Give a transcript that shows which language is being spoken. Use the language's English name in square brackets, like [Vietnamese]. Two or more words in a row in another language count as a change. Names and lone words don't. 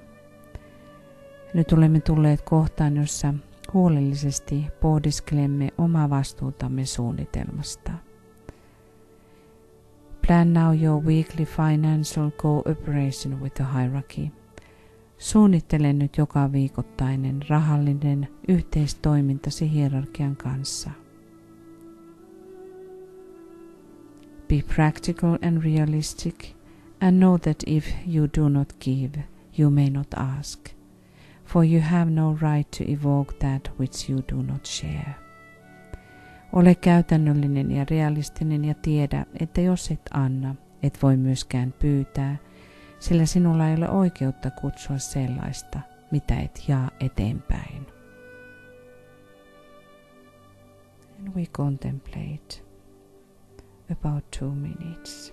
[Finnish] Nyt olemme tulleet kohtaan, jossa huolellisesti pohdiskelemme omaa vastuutamme suunnitelmasta. [English] Plan now your weekly financial cooperation with the hierarchy. [Finnish] Suunnittele nyt joka viikoittainen rahallinen yhteistoimintasi hierarkian kanssa. [English] Be practical and realistic and know that if you do not give, you may not ask, for you have no right to evoke that which you do not share. [Finnish] Ole käytännöllinen ja realistinen ja tiedä, että jos et anna, et voi myöskään pyytää, sillä sinulla ei ole oikeutta kutsua sellaista, mitä et jaa eteenpäin. [English] And we contemplate about 2 minutes.